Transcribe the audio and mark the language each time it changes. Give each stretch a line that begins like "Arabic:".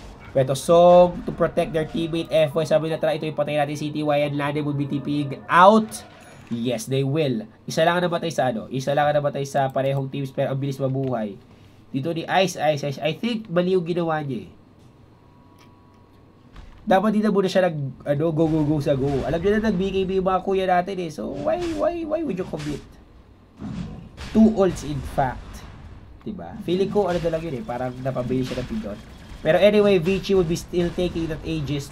English: Pero Song to protect their teammate FY.
Filipino: Sabi na tara, ito yung patay natin
English: CTY and Lane would be TPing out. Yes, they will.
Filipino: Isa lang namatay sa parehong teams, pero ang bilis mabuhay. Dito ni Ice.
English: I think
Filipino: mali yung ginawa niya eh. Dapat dito muna siya go sa go. Alam niyo na nag-BKB yung mga kuya natin eh.
English: So, why would you commit? 2 ults in fact.
Filipino: Diba? Feeling ko, na lang yun eh. Parang napabili siya ng pindot.
English: Pero anyway, Vici would be still taking that Aegis.